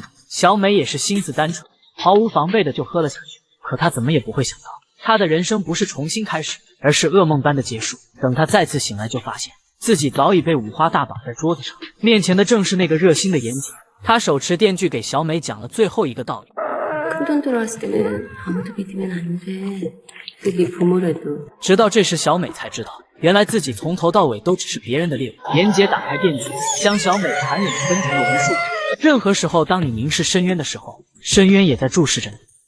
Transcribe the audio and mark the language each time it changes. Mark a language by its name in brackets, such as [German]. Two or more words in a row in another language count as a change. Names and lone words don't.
[Chinese] 小美也是心思单纯，毫无防备的就喝了下去。可她怎么也不会想到，她的人生不是重新开始，而是噩梦般的结束。等她再次醒来，就发现自己早已被五花大绑在桌子上，面前的正是那个热心的妍姐。她手持电锯给小美讲了最后一个道理。 [Korean] 큰돈 들어왔을 때는 아무도 믿으면 안 돼. 네 부모라도. [Chinese] 直到这时，小美才知道，原来自己从头到尾都只是别人的猎物。妍姐打开电锯，将小美残忍地分成了无数。任何时候，当你凝视深渊的时候，深渊也在注视着你。